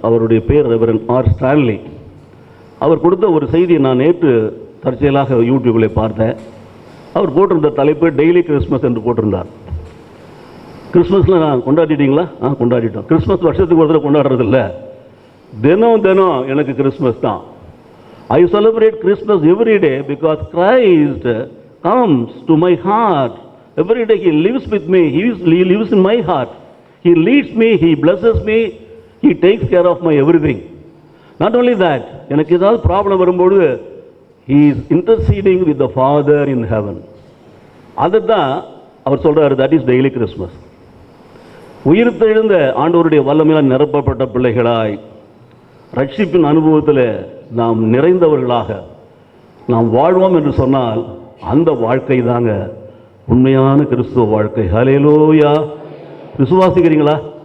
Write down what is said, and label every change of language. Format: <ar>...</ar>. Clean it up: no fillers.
<ta>அவருடைய பேர் reverend R. Stanley. அவர் கொடுத்த ஒரு செய்தியை நான் நேற்று தற்செயலாக யூடியூப்பில் பார்த்தேன். அவர் போட்டிருந்த தலைப்பு டெய்லி கிறிஸ்மஸ் என்று போட்டிருந்தார். கிறிஸ்மஸில் நான் கொண்டாடிட்டீங்களா? கொண்டாடிட்டோம். கிறிஸ்மஸ் வருஷத்துக்கு ஒரு தடவை கொண்டாடுறதில்ல, தினம் தினம் எனக்கு கிறிஸ்மஸ் தான்.</ta> <en>I celebrate Christmas every day because Christ comes to my heart. Every day He lives with me. He lives in my heart. He leads me. He blesses me. He takes care of my everything. Not only that,</en> <ta>எனக்கு ஏதாவது problem வரும்போது</ta> <en>He is interceding with the Father in heaven.</en> <ta>அதுதான் அவர் சொல்றாரு,</ta> <en>that is daily Christmas.</en> <ta>உயிர்த்தெழுந்த ஆண்டவருடைய வல்லமையால் நிரப்பப்பட்ட பிள்ளைகளாய் ரட்சிப்பின் அனுபவத்தில் நாம் நிறைந்தவர்களாக நாம் வாழ்வோம் என்று சொன்னால் அந்த வாழ்க்கை தாங்க உண்மையான கிறிஸ்துவ வாழ்க்கை. ஹல்லேலூயா! விசுவாசிக்கிறீங்களா?</ta>